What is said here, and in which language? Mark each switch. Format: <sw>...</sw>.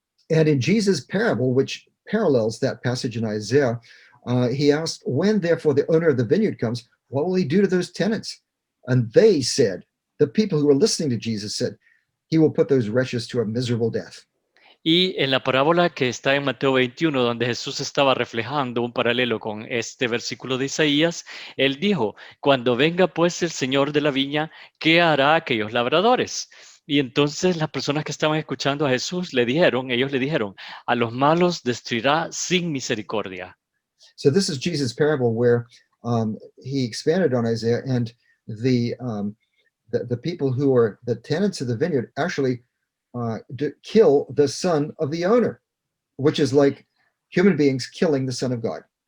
<en>And in Jesus' parable, which parallels that passage in Isaiah, he asked, "When therefore the owner of the vineyard comes, what will he do to those tenants?" And they said, the people who were listening to Jesus said, "He will put those wretches to a miserable death."</en> <es>Y en la parábola que está en Mateo 21, donde Jesús estaba reflejando un paralelo con este versículo de Isaías, él dijo, cuando venga pues el Señor de la viña, ¿qué hará a aquellos labradores? Y entonces las personas que estaban escuchando a Jesús ellos le dijeron, a los malos destruirá sin misericordia.</es> <en>So this is Jesus' parable where he expanded on Isaiah, and the people who are the tenants of the vineyard actually kill the son of the owner, which is like human beings killing the Son of God.</en>